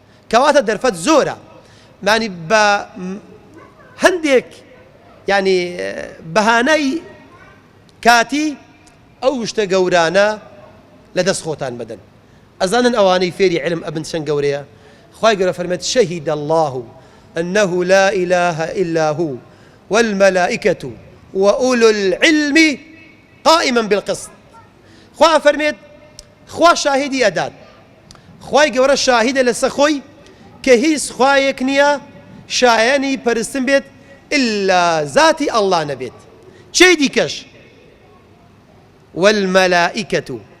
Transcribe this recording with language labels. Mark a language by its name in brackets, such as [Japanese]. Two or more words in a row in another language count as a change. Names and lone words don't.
[Central Kurdish] کەواتە دەرفەت زۆرە. مانی بە م-، هەندێک، یعنی، بەهانەی کاتی ئەو شتە گەورانە لە دەست خۆتان بدەن. ئەزانن ئەوانەی فێری علم ئەبن چەند گەورەیە؟ خوای گەورە فەرمێت: [Arabic] «شەهید الله أنه لا إله إلا هو والملائكة وأولو العلم قائما بالقسط.» [Central Kurdish] خوا فەرمێت: خوا شاهیدی ئەدات. خوای گەورە شاهیدە لەسەر خۆی کە هیچ خوایەک نییە شایەنی پەرستن بێت ئللا زاتی ئەڵڵا نەبێت. چێ دیکەش؟ «والمەلائیکەتو.»